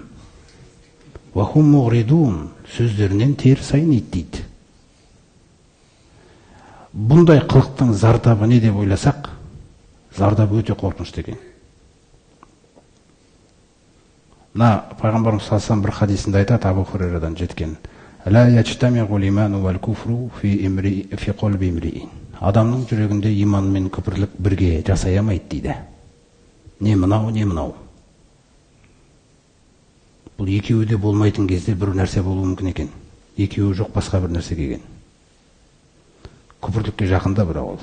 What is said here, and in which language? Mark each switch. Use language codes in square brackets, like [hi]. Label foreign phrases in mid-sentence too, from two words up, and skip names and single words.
[ar] وهم معرضون, [kk] сөздерінен теріс айниды дейді. Бұндай қылықтың зардабы не деп ойласақ, зардабы өте қорқынышты екен. Мына пайғамбарымыз саллаллаху бір хадисінде айтады, Абу Хурайрадан жеткен: [ar] "لا يجتمع الإيمان والكفر في قلب امرئ." [kk] Адамның жүрегінде иман мен күпірлік бірге жасай алмайды дейді. Не мынау, не мынау. Бұл екеуі де болмайтын кезде бір нәрсе болуы мүмкін екен. Екеуі жоқ, басқа бір нәрсе келген. Күпірлікке жақында бірақ ол.